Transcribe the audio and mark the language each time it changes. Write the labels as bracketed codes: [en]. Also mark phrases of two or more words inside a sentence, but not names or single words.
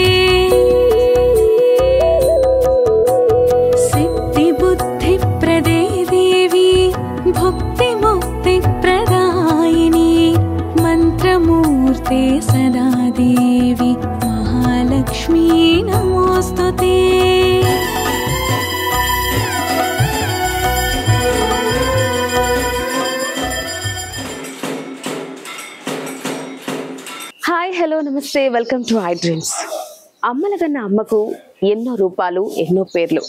[sa] सिद्धिबुद्धिप्रदे देवी भुक्तिमुक्तिप्रदायिनी मन्त्रमूर्ते सदा देवी महालक्ष्मी नमोऽस्तुते। [en] hi hello నమస్తే welcome to ఐ డ్రీమ్స్. [te] అమ్మలగన్న అమ్మకు ఎన్నో రూపాలు ఎన్నో పేర్లు.